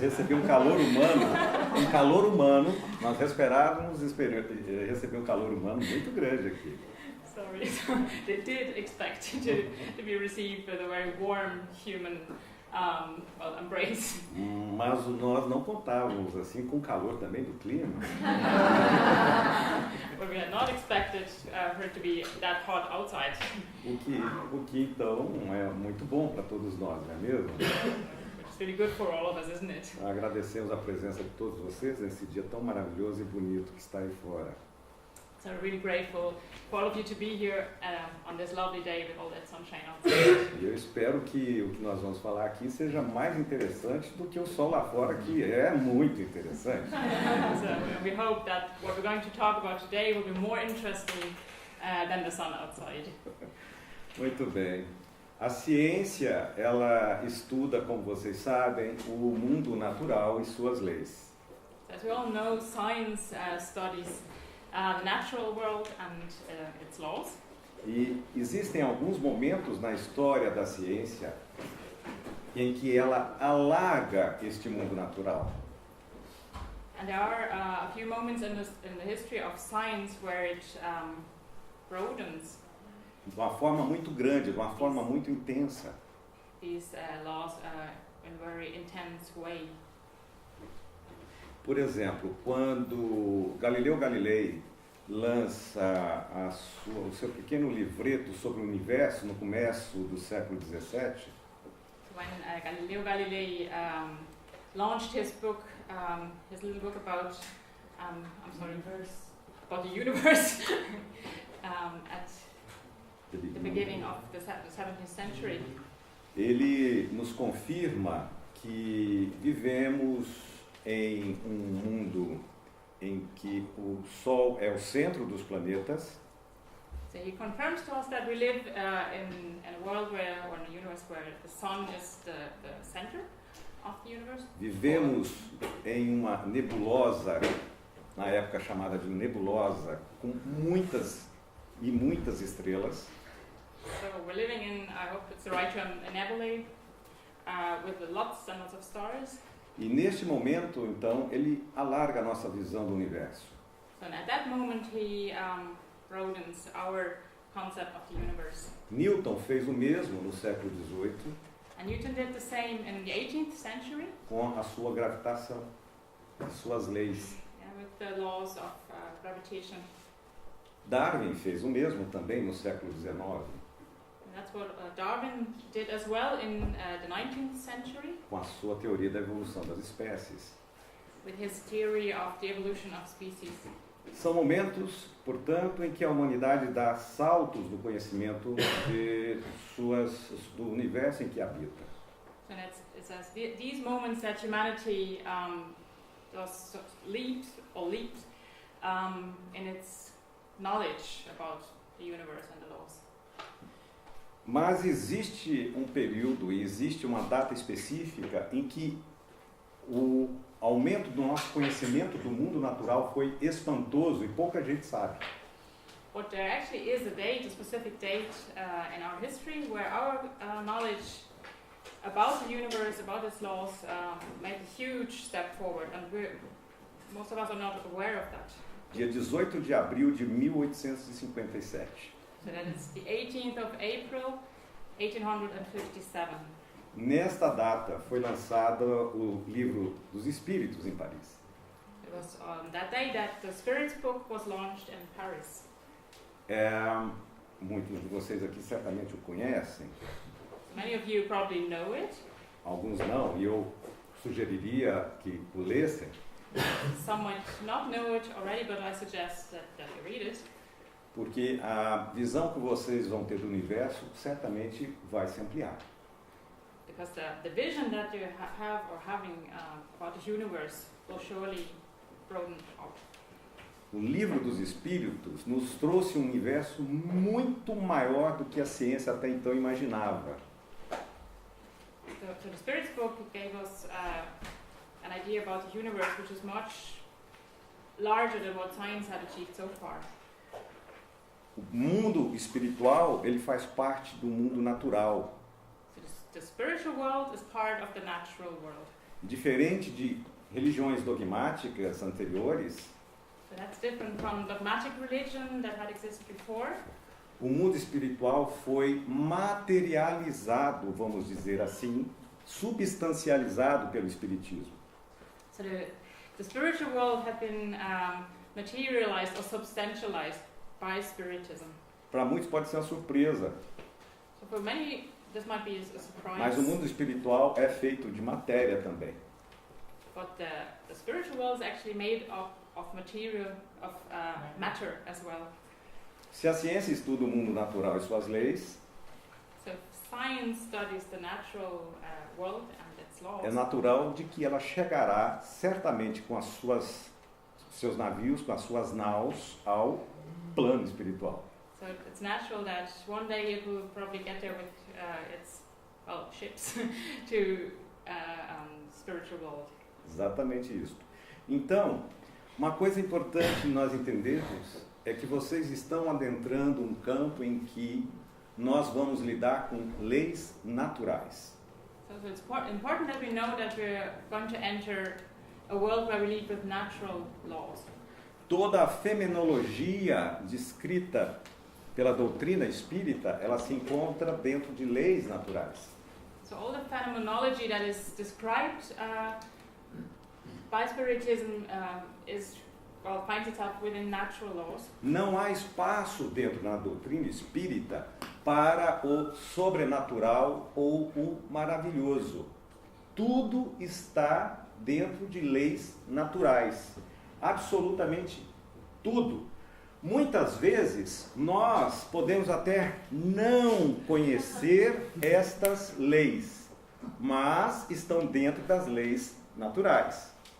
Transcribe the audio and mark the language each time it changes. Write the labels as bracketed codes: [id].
[pt] receber um calor humano, nós esperávamos receber um calor humano muito grande aqui. [en] Sorry, so they did expect to be received with a very warm human embrace. [pt] Mas nós não contávamos assim com o calor também do clima. [en] But we had not expected for it to be that hot outside. [pt] O que então é muito bom para todos nós, não é mesmo? [en] Which is really good for all of us, isn't it? [pt] Agradecemos a presença de todos vocês nesse dia tão maravilhoso e bonito que está aí fora. [en] So we're really grateful for all of you to be here on this lovely day with all that sunshine outside. [pt] E eu espero que o que nós vamos falar aqui seja mais interessante do que o sol lá fora, que é muito interessante. [en] So we hope that what we're going to talk about today will be more interesting than the sun outside. [pt] Muito bem. A ciência, ela estuda, como vocês sabem, o mundo natural e suas leis. [en] So as we all know, science studies the natural world and its laws. [pt] E existem alguns momentos na história da ciência em que ela alarga este mundo natural. [en] And there are a few moments in the history of science where it broadens [pt] De uma forma muito grande, de uma forma muito intensa. [en] these laws in a very intense way. [pt] Por exemplo, quando Galileu Galilei lança o seu pequeno livreto sobre o universo no começo do século XVII, [en] So when Galileo Galilei launched his book, his little book about about the universe at the beginning of the 17th century, [pt] ele nos confirma que vivemos em um mundo em que o Sol é o centro dos planetas. [en] so he confirms to us that we live in a world or in a universe where the sun is the center of the universe. [pt] Vivemos em uma nebulosa, na época chamada de nebulosa, com muitas estrelas. [en] So we're living in, I hope it's the right term, a nebulae with lots and lots of stars. [pt] E neste momento, então, ele alarga a nossa visão do universo. [en] So at that moment he broadens our concept of the universe. [pt] Newton fez o mesmo no século XVIII [en] And Newton did the same in the 18th century [pt] com a sua gravitação, as suas leis. [en] with the laws of gravitation. [pt] Darwin fez o mesmo também no século XIX. [en] And that's what Darwin did as well in the 19th century [pt] Com a sua teoria da evolução das espécies. [en] with his theory of the evolution of species. [pt] São momentos, portanto, em que a humanidade dá saltos no conhecimento do universo em que habita. [en] So it's as these moments that humanity does leaps in its knowledge about the universe and the laws. [pt] Mas existe um período e existe uma data específica em que o aumento do nosso conhecimento do mundo natural foi espantoso e pouca gente sabe. [en] But there actually is a specific date in our history where our knowledge about the universe, about its laws, made a huge step forward, and most of us are not aware of that. [pt] dia 18 de abril de 1857. [en] So that is the 18th of April, 1857. [pt] Nesta data foi lançado o Livro dos Espíritos em Paris. [en] It was on that day that the Spirits book was launched in Paris. [pt] Muitos de vocês aqui certamente o conhecem, [en] Many of you probably know it. [pt] alguns não, e eu sugeriria que o lessem, [en] Some might not know it already, but I suggest that you read it. [pt] porque a visão que vocês vão ter do universo certamente vai se ampliar. [en] Because the vision that you have or having about the universe will surely broaden out. [pt] O Livro dos Espíritos nos trouxe um universo muito maior do que a ciência até então imaginava. [en] So the Spirits book gave us an idea about the universe which is much larger than what science had achieved so far. [pt] O mundo espiritual, ele faz parte do mundo natural. [en] So the spiritual world is part of the natural world. [pt] Diferente de religiões dogmáticas anteriores, [en] So that's different from dogmatic religion that had existed before. [pt] o mundo espiritual foi materializado, vamos dizer assim, substancializado pelo Espiritismo. [en] So the spiritual world had been materialized or substantialized by Spiritism. [pt] Para muitos pode ser uma surpresa, [en] So for many, this might be a surprise. [pt] mas o mundo espiritual é feito de matéria também. [en] But the spiritual world is actually made of material, of matter as well. [pt] Se a ciência estuda o mundo natural e suas leis, [en] So if science studies the natural world and its laws. [pt] é natural de que ela chegará certamente com seus navios, com as suas naus, ao plano espiritual. [en] So it's natural that one day it will probably get there with its ships to spiritual world. [pt] Exatamente isso. Então, uma coisa importante nós entendermos é que vocês estão adentrando um campo em que nós vamos lidar com leis naturais. [en] So it's important that we know that we're going to enter a world where we live with natural laws. [pt] Toda a fenomenologia descrita pela doutrina espírita, ela se encontra dentro de leis naturais. [en] So all the phenomenology that is described by Spiritism finds itself within natural laws. [pt] Não há espaço dentro da doutrina espírita para o sobrenatural ou o maravilhoso. Tudo está dentro de leis naturais. Absolutamente tudo. Muitas vezes nós podemos até não conhecer estas leis, mas estão dentro das leis naturais.